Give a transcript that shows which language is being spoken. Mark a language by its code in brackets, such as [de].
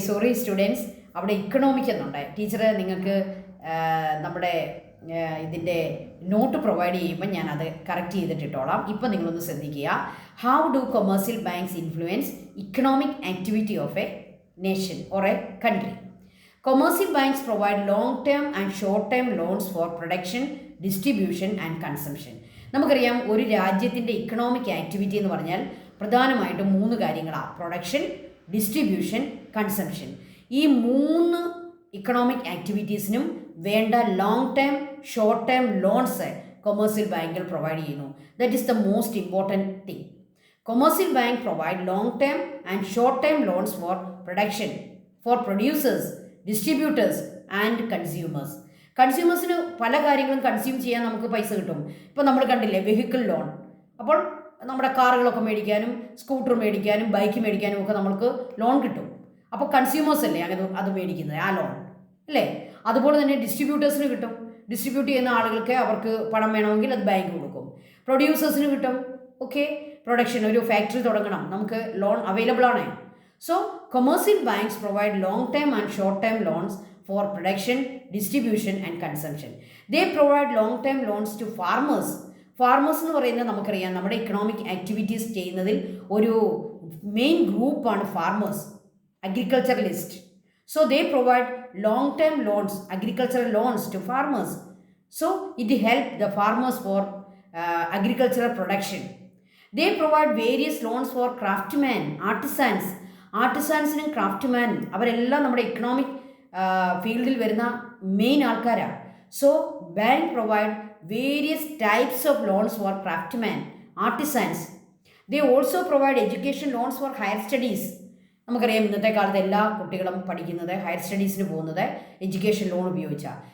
[ml] Sorry students, അവിടെ economic എന്നുണ്ട്. Teacher നിങ്ങൾക്ക് നമ്മുടെ ഇതിൻ്റെ നോട്ട് പ്രൊവൈഡ് ചെയ്യുമ്പോൾ ഞാനത് കറക്റ്റ് ചെയ്തിട്ടിട്ടോളാം. ഇപ്പം നിങ്ങളൊന്ന് ശ്രദ്ധിക്കുക. [en] How do commercial banks influence economic activity of a nation or a country? Commercial banks provide long-term and short-term loans for production, distribution and consumption. [ml] നമുക്കറിയാം ഒരു രാജ്യത്തിൻ്റെ ഇക്കണോമിക് ആക്ടിവിറ്റി എന്ന് പറഞ്ഞാൽ പ്രധാനമായിട്ടും 3 കാര്യങ്ങളാണ്: പ്രൊഡക്ഷൻ, ഡിസ്ട്രിബ്യൂഷൻ, കൺസംഷൻ. ഈ 3 ഇക്കണോമിക് ആക്ടിവിറ്റീസിനും വേണ്ട long term, short term loans commercial ബാങ്കുകൾ പ്രൊവൈഡ് ചെയ്യുന്നു. [en] That is the most important thing. Commercial bank provide long-term and short-term loans for production, for producers, distributors and consumers. [ml] കൺസ്യൂമേഴ്സിന് പല കാര്യങ്ങളും consume ചെയ്യാൻ നമുക്ക് പൈസ കിട്ടും. ഇപ്പോൾ നമ്മൾ കണ്ടില്ലേ വെഹിക്കിൾ ലോൺ. അപ്പോൾ നമ്മുടെ കാറുകളൊക്കെ മേടിക്കാനും സ്കൂട്ടർ മേടിക്കാനും ബൈക്ക് മേടിക്കാനും ഒക്കെ നമുക്ക് ലോൺ കിട്ടും. അപ്പോൾ കൺസ്യൂമേഴ്സ് അല്ലേ അങ്ങനെ അത് മേടിക്കുന്നത്, ആ ലോൺ അല്ലേ? അതുപോലെ തന്നെ ഡിസ്ട്രിബ്യൂട്ടേഴ്സിന് കിട്ടും. ഡിസ്ട്രിബ്യൂട്ട് ചെയ്യുന്ന ആളുകൾക്ക് അവർക്ക് പണം വേണമെങ്കിൽ അത് ബാങ്ക് കൊടുക്കും. പ്രൊഡ്യൂസേഴ്സിന് കിട്ടും. ഓക്കെ. പ്രൊഡക്ഷൻ, ഒരു ഫാക്ടറി തുടങ്ങണം, നമുക്ക് ലോൺ അവൈലബിൾ ആണ്. [en] So commercial banks provide long term and short term loans for production, distribution and consumption. They provide long term loans to farmers. [ml] Farmers എന്ന് പറയുന്നത് നമുക്കറിയാം നമ്മുടെ ഇക്കണോമിക് ആക്ടിവിറ്റീസ് ചെയ്യുന്നതിൽ ഒരു മെയിൻ ഗ്രൂപ്പാണ് farmers, agriculturalist. [en] So they provide long term loans, agricultural loans to farmers. So it helps the farmers for agricultural production. They provide various loans for craftsmen, artisans. [ml] ആർട്ടിസാൻസിനും ക്രാഫ്റ്റ്മാനും അവരെല്ലാം നമ്മുടെ economic ഫീൽഡിൽ വരുന്ന main ആൾക്കാരാണ്. [en] So bank provide various types of loans for craftsman, artisans. They also provide education loans for higher studies. [ml] നമുക്കറിയാം ഇന്നത്തെ കാലത്ത് എല്ലാ കുട്ടികളും പഠിക്കുന്നത് ഹയർ സ്റ്റഡീസിന് പോകുന്നത് എഡ്യൂക്കേഷൻ ലോൺ ഉപയോഗിച്ചാണ്.